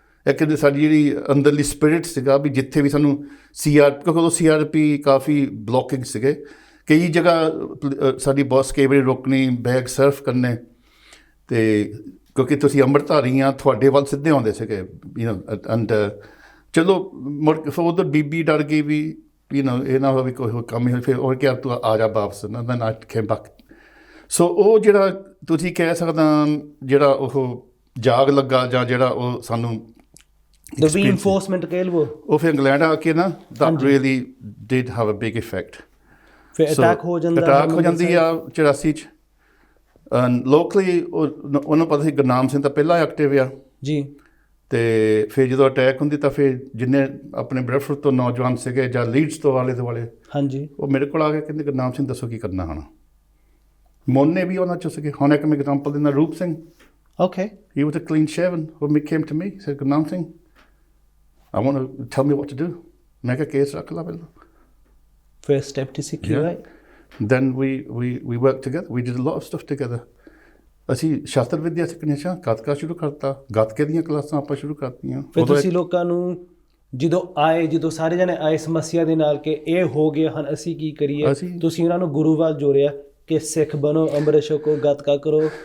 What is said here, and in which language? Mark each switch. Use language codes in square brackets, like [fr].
[pa] ਇੱਕ ਸਾਡੀ ਜਿਹੜੀ ਅੰਦਰਲੀ ਸਪਿਰਿਟ ਸੀਗਾ ਵੀ ਜਿੱਥੇ ਵੀ ਸਾਨੂੰ ਕਿਉਂਕਿ ਉਦੋਂ CRP ਕਾਫੀ ਬਲੋਕਿੰਗ ਸੀਗੇ, ਕਈ ਜਗ੍ਹਾ ਸਾਡੀ ਬੱਸ ਕਈ ਵਾਰੀ ਰੋਕਣੀ, ਬੈਗ ਸਰਫ ਕਰਨੇ, ਅਤੇ ਕਿਉਂਕਿ ਤੁਸੀਂ ਅੰਮ੍ਰਿਤਧਾਰੀ ਆ, ਤੁਹਾਡੇ ਵੱਲ ਸਿੱਧੇ ਆਉਂਦੇ ਸੀਗੇ ਐਂਡ ਚਲੋ ਮੁੜ ਉਧਰ ਬੀਬੀ ਡਰ ਗਈ ਵੀ ਇਹ ਨਾ ਹੋਵੇ ਕੋਈ ਕੰਮ ਹੀ ਫਿਰ ਉਹ ਕਿਹਾ ਤੂੰ ਆ ਜਾ ਵਾਪਸ ਨਾ ਨਾ ਬਕ। ਸੋ ਉਹ ਜਿਹੜਾ ਤੁਸੀਂ ਕਹਿ ਸਕਦਾ ਜਿਹੜਾ ਉਹ ਜਾਗ ਲੱਗਾ ਜਾਂ ਜਿਹੜਾ ਉਹ ਸਾਨੂੰ ਰੀਇਨਫੋਰਸਮੈਂਟ ਕਹਿ ਲਵੋ, ਉਹ ਫਿਰ ਇੰਗਲੈਂਡ ਆ ਕੇ ਨਾ [en] that really did have a big effect। [pa] ਫਿਰ ਅਟੈਕ ਹੋ ਜਾਂਦੀ ਆ 84 'ਚ ਲੋਕਲੀ ਉਹਨੂੰ ਪਤਾ ਸੀ ਗੁਰਨਾਮ ਸਿੰਘ ਤਾਂ ਪਹਿਲਾਂ ਐਕਟਿਵ ਆ ਜੀ। ਅਤੇ ਫਿਰ ਜਦੋਂ ਅਟੈਕ ਹੁੰਦੀ ਤਾਂ ਫਿਰ ਜਿੰਨੇ ਆਪਣੇ ਬ੍ਰੈਡਫੋਰਡ ਤੋਂ ਨੌਜਵਾਨ ਸੀਗੇ ਜਾਂ ਲੀਡਸ ਤੋਂ ਆਲੇ ਦੁਆਲੇ ਹਾਂਜੀ ਉਹ ਮੇਰੇ ਕੋਲ ਆ ਕੇ ਕਹਿੰਦੇ ਗੁਰਨਾਮ ਸਿੰਘ ਦੱਸੋ ਕੀ ਕਰਨਾ ਹੁਣ। ਮੋਨੇ ਵੀ ਉਹਨਾਂ 'ਚੋਂ ਸੀਗੇ। ਹੁਣ ਇੱਕ ਮੈਂ ਐਗਜ਼ਾਮਪਲ ਦਿੰਦਾ, ਰੂਪ Singh. [en] Okay. He was a clean shaven. When he came to me, he said, Gurnam Singh, I want to tell me what to do. [pa] ਮੈਂ ਕਿਹਾ ਕੇਸ ਰੱਖ ਲਾ ਪਹਿਲਾਂ। [en] First step to secure it. Then we worked together. We did a lot of stuff together. [pa] ਅਸੀਂ ਸ਼ਾਸਤਰ ਵਿੱਦਿਆ ਸਿੱਖਣੀ ਸੀ, ਗੱਤਕਾ ਸ਼ੁਰੂ ਕਰਤਾ, ਗੱਤਕੇ ਦੀਆਂ ਕਲਾਸਾਂ ਆਪਾਂ ਸ਼ੁਰੂ ਕਰਤੀਆਂ। ਫਿਰ ਤੁਸੀਂ ਲੋਕਾਂ ਨੂੰ ਜਦੋਂ ਸਾਰੇ ਜਣੇ ਆਏ ਸਮੱਸਿਆ ਦੇ ਨਾਲ ਕਿ ਇਹ ਹੋ ਗਿਆ ਹਨ ਅਸੀਂ ਕੀ ਕਰੀਏ, ਤੁਸੀਂ ਉਹਨਾਂ ਨੂੰ ਗੁਰੂ ਵੱਲ ਜੋੜਿਆ ਕਿ ਸਿੱਖ ਬਣੋ, ਅੰਮ੍ਰਿਤ ਛਕੋ, ਗੱਤਕਾ ਕਰੋ।